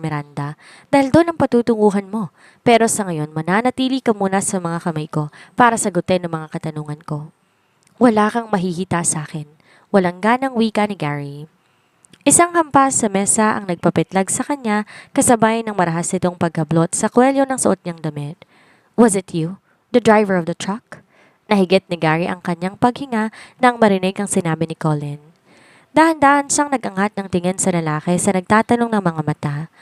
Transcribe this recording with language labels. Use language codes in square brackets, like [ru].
[tl] Miranda, dahil doon ang patutunguhan mo. Pero sa ngayon, mananatili ka muna sa mga kamay ko para sagutin ang mga katanungan ko. Wala kang mahihita sa akin. Walang ganang wika ni Gary. Isang hampas sa mesa ang nagpapitlag sa kanya kasabay ng marahas nitong pagkablot sa kwelyo ng suot niyang damit. [en] Was it you, the driver of the truck? [tl] Nahigit ni Gary ang kanyang paghinga nang marinig ang sinabi ni Colin. Dahan-dahan siyang nagangat ng tingin sa lalaki sa nagtatanong ng mga mata.